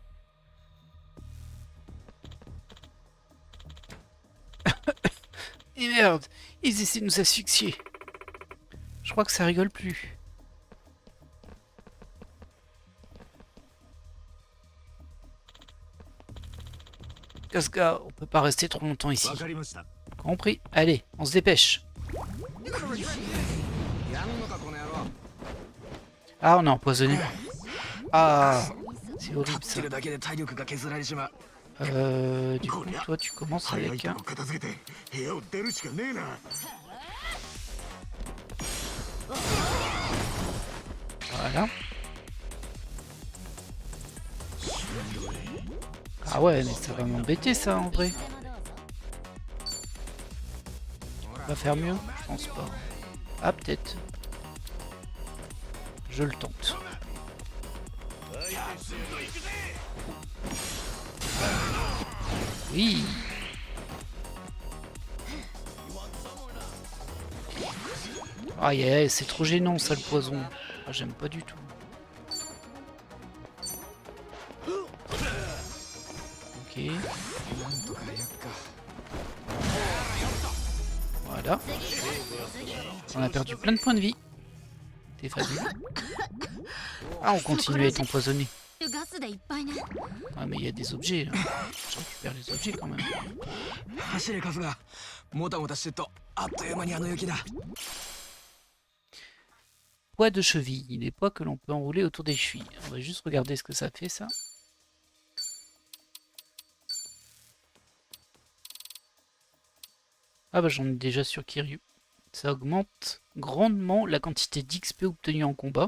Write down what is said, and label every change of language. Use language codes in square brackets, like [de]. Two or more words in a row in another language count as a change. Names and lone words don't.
[fr] Et merde, ils essaient de nous asphyxier. Je crois que ça rigole plus. Kasuga, on peut pas rester trop longtemps ici. [ja] わかりました。 [fr] Compris. Allez, on se dépêche. [ja] やんのかこの野郎。 [fr] Ah, on est empoisonné. Ah, c'est [ja] 立 [fr] horrible [ja] っ [fr] ça. [ja] てるだけで体力が削られちまう。 [fr] Du coup, toi, tu commences [ja] 早い [fr] avec [ja] と [fr] un... [ja] こ片付けて部屋を出るしかねえな。 [fr] Voilà. Ah ouais, mais ça va m'embêter ça en vrai. On va faire mieux? Je pense pas. Ah, peut-être. Je le tente. Oui. Aïe, aïe, c'est trop gênant ça le poison. Ah, j'aime pas du tout. Ok. [ja] なんとかやっか。 [fr] Voilà. On a perdu plein de points de vie. T'es fabuleux. Ah, on continue à être empoisonné. [ja] ガスでいっぱいね。 [fr] Ah, mais il y a des objets. Là. Je récupère les objets quand même. [ja] 走れカフが。もたもたしてっとあっという間にあの雪だ。 [fr] Poids de cheville. Les poids que l'on peut enrouler autour des chevilles. On va juste regarder ce que ça fait ça. Ah bah j'en ai déjà sur Kiryu. Ça augmente grandement la quantité d'XP obtenue en combat.